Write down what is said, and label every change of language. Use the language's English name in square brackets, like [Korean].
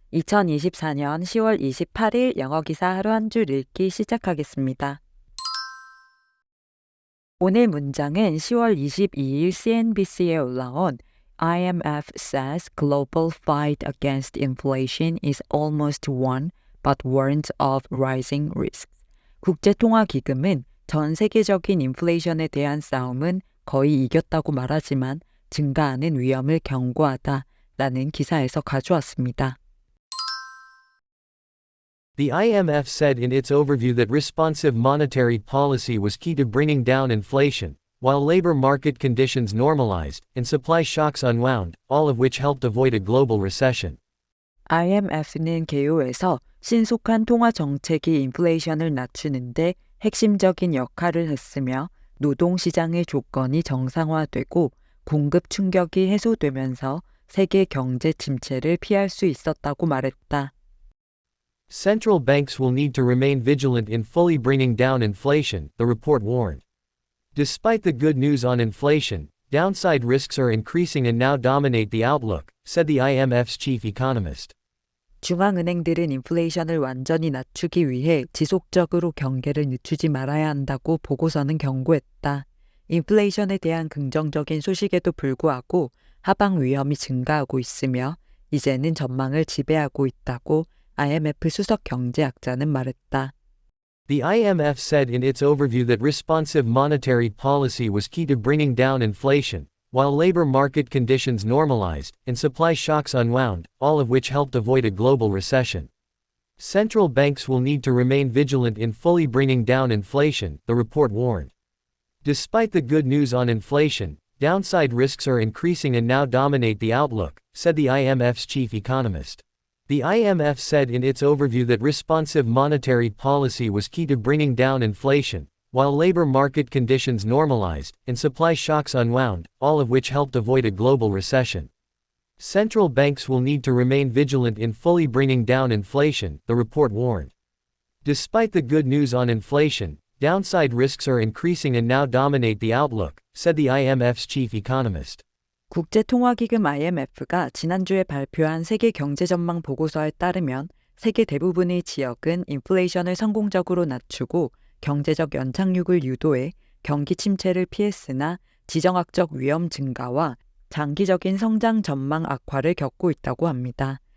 [Korean] 2024년 10월 28일 영어 기사 하루 한 줄 읽기 시작하겠습니다. 오늘 문장은 10월 22일 CNBC에 올라온 [English] IMF says global fight against inflation is almost won, but warns of rising risks. [Korean] 국제통화기금은 전 세계적인 인플레이션에 대한 싸움은 거의 이겼다고 말하지만 증가하는 위험을 경고하다 라는 기사에서 가져왔습니다. [English] The IMF said in its overview that responsive monetary policy was key to bringing down inflation, while labor market conditions normalized and supply shocks unwound, all of which helped avoid a global recession. [Korean] IMF는 개요에서 신속한 통화 정책이 인플레이션을 낮추는데 핵심적인 역할을 했으며 노동시장의 조건이 정상화되고 공급 충격이 해소되면서 세계 경제 침체를 피할 수 있었다고 말했다. [English] Central banks will need to remain vigilant in fully bringing down inflation, the report warned. Despite the good news on inflation, downside risks are increasing and now dominate the outlook, said the IMF's chief economist. [Korean] 중앙은행들은 인플레이션을 완전히 낮추기 위해 지속적으로 경계를 늦추지 말아야 한다고 보고서는 경고했다. 인플레이션에 대한 긍정적인 소식에도 불구하고 하방 위험이 증가하고 있으며 이제는 전망을 지배하고 있다고 IMF 수석 경제학자는 말했다. [English] The IMF said in its overview that responsive monetary policy was key to bringing down inflation, while labor market conditions normalized and supply shocks unwound, all of which helped avoid a global recession. Central banks will need to remain vigilant in fully bringing down inflation, the report warned. Despite the good news on inflation, downside risks are increasing and now dominate the outlook, said the IMF's chief economist. The IMF said in its overview that responsive monetary policy was key to bringing down inflation, while labor market conditions normalized and supply shocks unwound, all of which helped avoid a global recession. Central banks will need to remain vigilant in fully bringing down inflation, the report warned. Despite the good news on inflation, downside risks are increasing and now dominate the outlook, said the IMF's chief economist. [Korean] 국제통화기금 IMF가 지난주에 발표한 세계 경제 전망 보고서에 따르면 세계 대부분의 지역은 인플레이션을 성공적으로 낮추고 경제적 연착륙을 유도해 경기 침체를 피했으나 지정학적 위험 증가와 장기적인 성장 전망 악화를 겪고 있다고 합니다.